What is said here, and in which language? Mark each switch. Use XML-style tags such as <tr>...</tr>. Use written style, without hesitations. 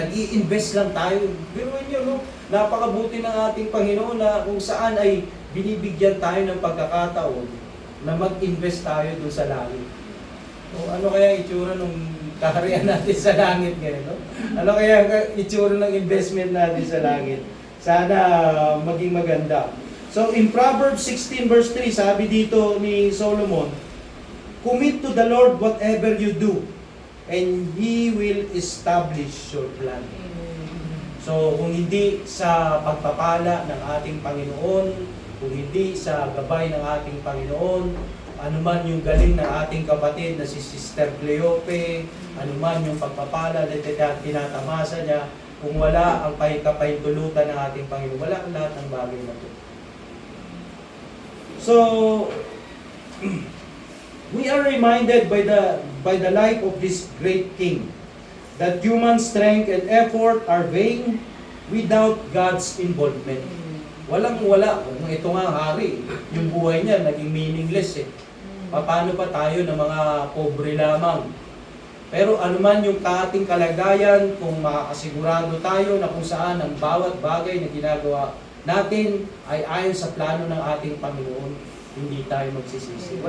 <tl>Nag-i-invest lang tayo. Pero yun, no? Napakabuti ng ating Panginoon na kung saan ay binibigyan tayo ng pagkakataon na mag-invest tayo doon sa langit. O ano kaya itsura ng kaharian natin sa langit ngayon? No? Ano kaya itsura ng investment natin sa langit? Sana maging maganda.</tl> <en>So in Proverbs 16 verse 3,</en> <tl>sabi dito ni Solomon,</tl> <en>"Commit to the Lord whatever you do, and He will establish your plan."</en> <tl>So kung hindi sa pagpapala ng ating Panginoon, kung hindi sa gabay ng ating Panginoon, anuman yung galing ng ating kapatid na si Sister Cleope, anuman yung pagpapala na tinatamasa niya, kung wala ang kapahintulutan ng ating Panginoon, wala ang lahat ng bagay na ito.</tl> <en>So, we are reminded by the life of this great king that human strength and effort are vain without God's involvement.</en> <tl>Walang-wala. Ito nga hari, yung buhay niya naging meaningless eh. Paano pa tayo ng mga pobre lamang? Pero anuman yung ating kalagayan, kung makakasigurado tayo na kung saan ang bawat bagay na ginagawa natin ay ayon sa plano ng ating Panginoon, hindi tayo magsisisi.</tl>